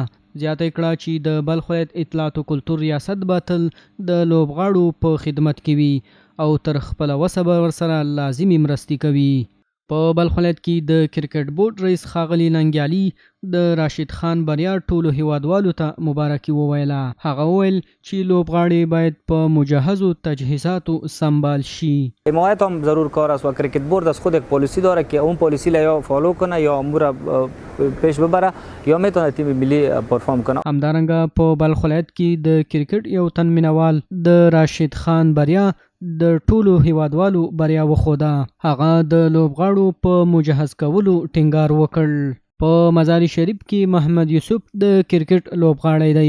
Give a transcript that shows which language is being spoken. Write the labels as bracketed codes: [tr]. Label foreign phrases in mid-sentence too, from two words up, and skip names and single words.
[ps] زیاته کړه چې د بلخ ولایت اطلاعات او کلتور ریاست به تل د لوبغاړو په خدمت کې وي او تر خپله وسه به ورسره لازمي مرستې کوي. په بلخ ولایت کې د کرکټ بورډ رئیس ښاغلي ننګیالي د راشد خان بریا ټولو هیوادوالو ته مبارکي وویله. هغه وویل چې لوبغاړي باید په مجهزو تجهیزاتو سنبال شي. [fa] حمایت هم ضرور کار است و کرکت بورد از خود یک پالیسی داره که اون پالیسی را یا فالو کنه یا امور پیش ببره یا میتونه تیم ملی پرفارم کنه. [ps] همدارنګه په بلخ ولایت کې د کرکټ یو تن مینوال د راشد خان بریا د ټولو هیوادوالو بریا وښوده. هغه د لوبغاړو په مجهز کولو ټینګار وکړ. په مزار شریف کې محمد یوسف د کرکټ لوبغاړی دی.